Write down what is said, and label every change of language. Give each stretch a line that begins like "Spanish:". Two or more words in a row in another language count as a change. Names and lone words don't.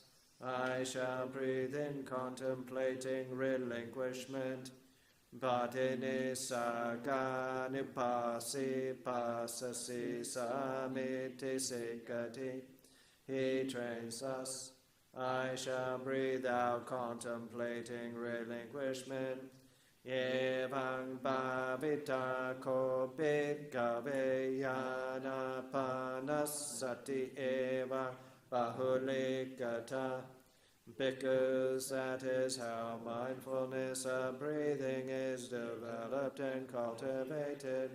English: I shall breathe in contemplating relinquishment.
Pali: Bhatinissagga nupasi pasasi samiti sikati.
English: He trains us. I shall breathe out contemplating relinquishment.
Pali: Evang bhavita ko bhikkhave yana panasati eva Bahulikata,
English: because that is how mindfulness of breathing is developed and cultivated.